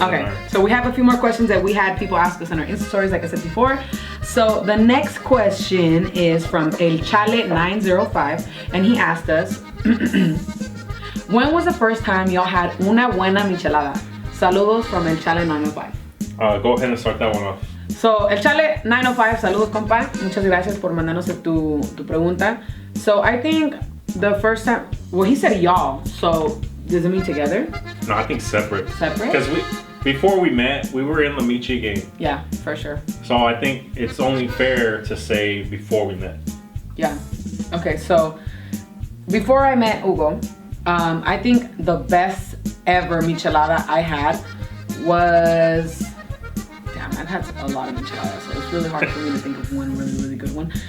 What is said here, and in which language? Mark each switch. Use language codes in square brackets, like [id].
[en] Okay, so we have a few more questions that we had people ask us in our Insta stories, like I said before. So the next question is from El Chale 905, and he asked us, when was the first time y'all had [es] una buena michelada? [en] Saludos from El Chale 905. Go ahead and start that one off. [es] So, el Chale 905, saludos, compa. Muchas gracias por mandarnos tu pregunta. [en] So, I think the first time, well, he said y'all, so does it mean together? No, I think separate. Separate? Because before we met, we were in the Miche game. Yeah, for sure. So I think it's only fair to say before we met. Yeah. Okay, so before I met Hugo, I think the best ever michelada I had was, damn, I've had a lot of micheladas, so it's really hard for me to think of one really, really good one.